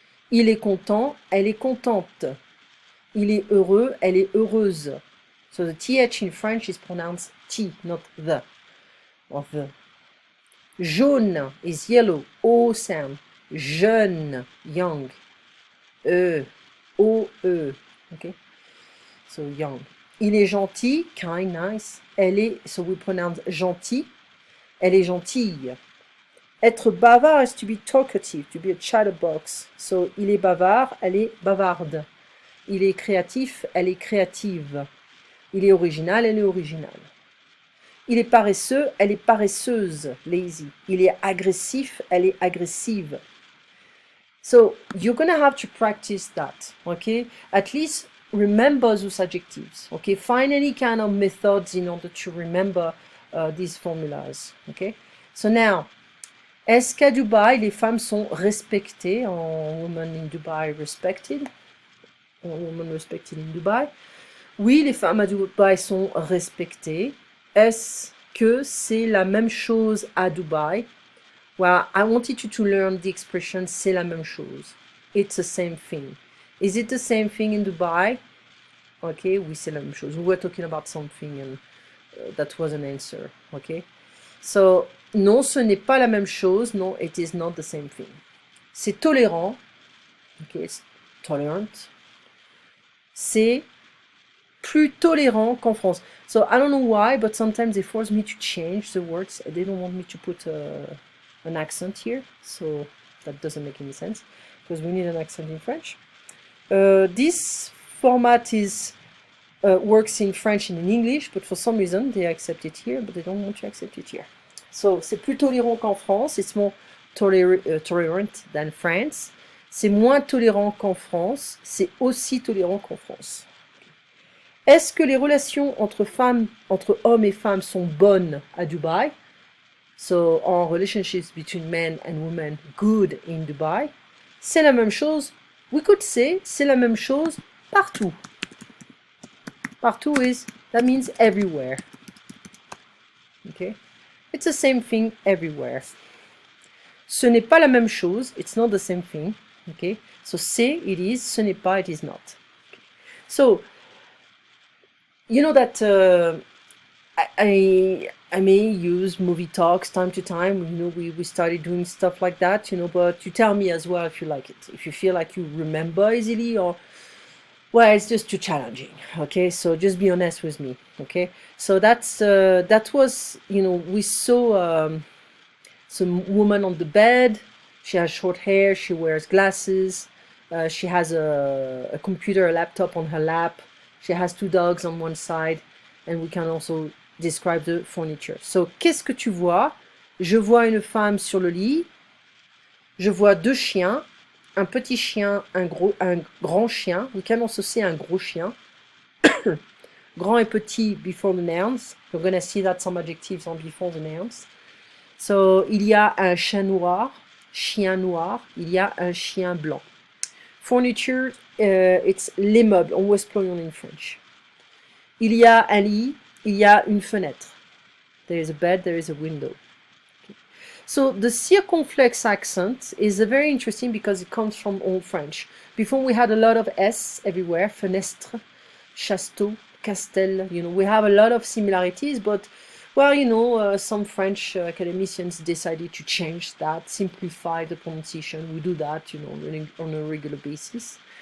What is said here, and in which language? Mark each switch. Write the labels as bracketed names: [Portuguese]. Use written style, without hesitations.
[French] Il est content, elle est contente. Il est heureux, elle est heureuse. [English] So the th in French is pronounced t, not the, or the. Jaune is yellow, o sound. Jeune, young. O-E. Okay? So young. [French] Il est gentil, [English] kind, nice. [French] Elle est, [English] so we pronounce [French] gentil. Elle est gentille. Être bavard [English] is to be talkative, to be a chatterbox. [French] So, il est bavard, elle est bavarde. Il est créatif, elle est créative. Il est original, elle est originale. Il est paresseux, elle est paresseuse, lazy. Il est agressif, elle est agressive. [English] So, you're going to have to practice that, okay? At least remember those adjectives, okay? Find any kind of methods in order to remember these formulas, okay? [French] So now, est-ce qu'à Dubaï, les femmes sont respectées en [English] Women in Dubai Respected? [French] En [English] Women Respected in Dubai? [French] Oui, les femmes à Dubaï sont respectées. Est-ce que c'est la même chose à Dubaï? [English] Well, I wanted you to learn the expression [French] c'est la même chose. [English] It's the same thing. Is it the same thing in Dubai? [French] Okay, oui, c'est la même chose. [English] We were talking about something and that was an answer. Okay? [French] So, non, ce n'est pas la même chose. [English] No, it is not the same thing. [French] C'est tolérant. [English] Okay, it's tolerant. [French] C'est plus tolérant qu'en France. [English] So, I don't know why, but sometimes they force me to change the words. They don't want me to put an accent here. So, that doesn't make any sense. Because we need an accent in French. This format is works in French and in English, but for some reason they accept it here, but they don't want to accept it here. [French] So, c'est plus tolérant qu'en France. [English] It's more tolerant than France. [French] C'est moins tolérant qu'en France. C'est aussi tolérant qu'en France. Est-ce que les relations entre hommes et femmes sont bonnes à Dubaï? [English] So, are relationships between men and women good in Dubai? [French] C'est la même chose. [English] We could say [French] c'est la même chose partout. [English] Partout that means everywhere. Okay? It's the same thing everywhere. [French] Ce n'est pas la même chose. [English] It's not the same thing. Okay? So, c'est, it is. [French] Ce n'est pas, [English] it is not. Okay. So, you know that I may use movie talks time to time. You know, we started doing stuff like that, you know, but you tell me as well if you like it. If you feel like you remember easily or, well, it's just too challenging, okay? So just be honest with me, okay? So that was, you know, we saw some woman on the bed, She has short hair, she wears glasses, she has a computer, a laptop on her lap, she has 2 dogs on one side, and we can also describe the furniture. [French] So, qu'est-ce que tu vois? Je vois une femme sur le lit, je vois 2 chiens, un petit chien, un grand chien. [English] We can also see [French] un gros chien. Grand et petit [English] before the nouns. We're going to see that some adjectives are before the nouns. [French] So, il y a un chien noir, il y a un chien blanc. [English] Furniture, it's [French] les meubles, [English] always plural in French. [French] Il y a un lit, il y a une fenêtre. [English] There is a bed, there is a window. So the circumflex accent is very interesting because it comes from Old French. Before we had a lot of S everywhere, fenêtre, chasteau, castel, we have a lot of similarities, but, well, some French academicians decided to change that, simplify the pronunciation. We do that, on a regular basis.